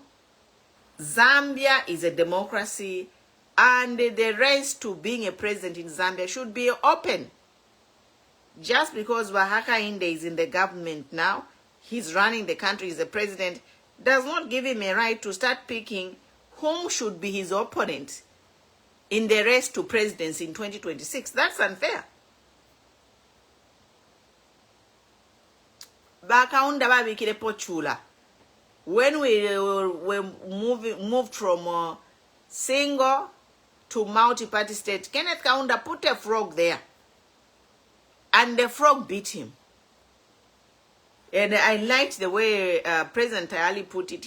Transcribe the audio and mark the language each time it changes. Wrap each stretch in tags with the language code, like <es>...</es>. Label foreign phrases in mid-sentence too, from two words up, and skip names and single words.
<en>Zambia is a democracy, and the race to being a president in Zambia should be open. Just because Hakainde is in the government now, he's running the country, he's the president, does not give him a right to start picking whom should be his opponent in the race to presidency in 2026. That's unfair.</en> <bem>Bakaunda babikire pochula.</bem> <en>When we moved from single to multi-party state, Kenneth Kaunda put a frog there, and the frog beat him. And I liked the way President Tayali put it.</en>